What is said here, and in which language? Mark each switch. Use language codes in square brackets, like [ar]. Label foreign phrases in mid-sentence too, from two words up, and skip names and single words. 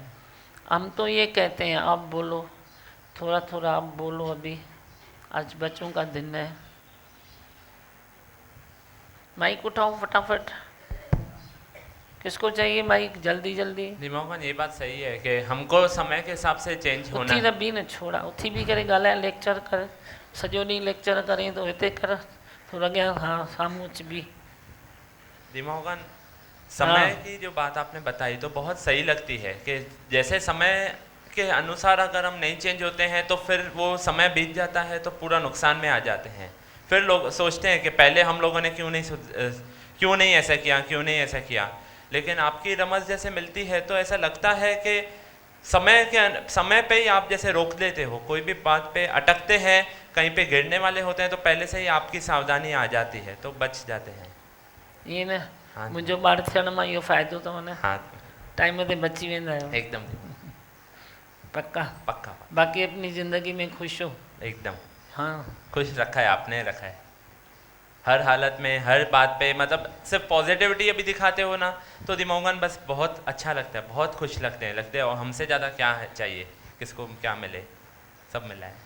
[hi] हम तो ये कहते हैं, आप बोलो, थोड़ा थोड़ा आप बोलो। अभी आज बच्चों का दिन है। माइक उठाओ फटाफट। किसको चाहिए माइक? जल्दी जल्दी। दिमाग ये बात सही है कि हमको समय के हिसाब से चेंज होना [sd] उथी रबी ने छोड़ा, उथी भी करे ॻाल्हाए, लेक्चर कर, सॼो ॾींहुं लेक्चर करें तो हिते कर, थोड़ा अॻियां हाँ साम्हूं अच बि। [hi] दिमागन समय की जो बात आपने बताई तो बहुत सही लगती है कि जैसे समय के अनुसार अगर हम नहीं चेंज होते हैं तो फिर वो समय बीत जाता है तो पूरा नुकसान में आ जाते हैं। फिर लोग सोचते हैं कि पहले हम लोगों ने क्यों नहीं ऐसा किया, क्यों नहीं ऐसा किया। लेकिन आपकी रमज जैसे मिलती है तो ऐसा लगता है कि समय पे ही आप जैसे रोक देते हो, कोई भी बात पे अटकते हैं, कहीं पे गिरने वाले होते हैं तो पहले से ही आपकी सावधानी आ जाती है तो बच जाते हैं। ये न हाँ [sd] मुंहिंजो ॿार थियण मां इहो फ़ाइदो अथव न, [hi] हाँ [sd] टाइम ते बची वेंदा आहियो। [hi] एकदम पक्का पक्का। बाकी अपनी ज़िंदगी में खुश हो। एकदम हाँ खुश रखा है आपने, रखा है हर हालत में, हर बात पे। मतलब सिर्फ पॉजिटिविटी अभी दिखाते हो ना तो दिमागन बस बहुत अच्छा लगता है, बहुत खुश लगते हैं और हमसे ज़्यादा क्या है चाहिए, किसको क्या मिले, सब मिला है।